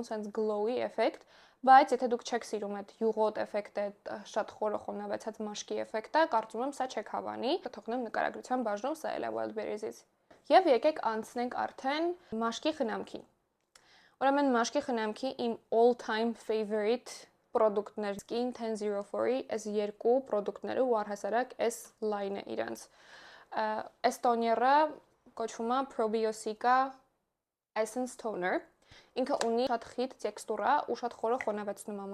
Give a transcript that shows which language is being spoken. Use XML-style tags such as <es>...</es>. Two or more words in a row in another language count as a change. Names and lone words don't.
<hy>սենց glowy էֆեկտ, բայց եթե դուք չեք սիրում այդ յուղոտ էֆեկտը, շատ խորը խոնավեցած մաշկի էֆեկտը, կարծում եմ սա չեք հավանի։ Կթողնեմ նկարագրության բաժնում, սա էլ է Wildberries-ից։ Եվ եկեք անցնենք արդեն մաշկի խնամքին։ Ուրեմն մաշկի խնամքի իմ</hy> <en>all-time favorite</en> <hy>պրոդուկտներ Skin 1004-ի այս երկու պրոդուկտները ու առհասարակ այս լայնը իրանց։ Այս տոները կոչվում է Probiotica Essence Toner։ Ինքը ունի շատ խիտ տեքստուրա ու շատ խորը խոնավեցնում է</hy>